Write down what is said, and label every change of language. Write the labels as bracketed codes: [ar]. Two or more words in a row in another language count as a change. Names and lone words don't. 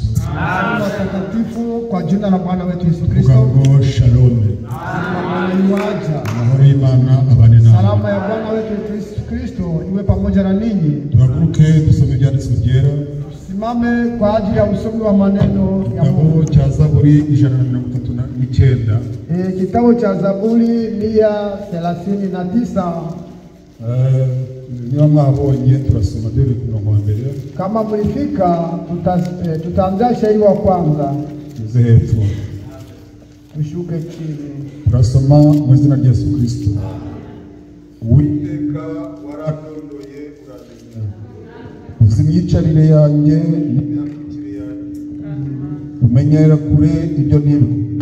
[sw] Watakatifu kwa jina la Bwana wetu Yesu Kristo. Tukago shalom. [rw] Amahoro y'Imana abane nawe. [sw] Salama ya Bwana wetu Yesu Kristo iwe pamoja na ninyi. [rw] Tuhaguruke dusome ibyanditswe byera. [sw] Simame kwa ajili ya usomi wa maneno ya Mungu. Kitabu cha Zaburi 139. Kitabu cha Zaburi 139. [rw] Niyo mwabonye turasoma dore ku murongo wa mbere. [sw] Kama mlifika tutaanza shairi wa kwanza. [rw] Tuze hepfo. [sw] Tushuke chini. [rw] Turasoma mu izina rya Yesu Kristo. Uwiteka waradondoye uramenya. Uzi imyicarire yanjye n'imyandikire yanjye. Umenyera kure ibyo nibwira.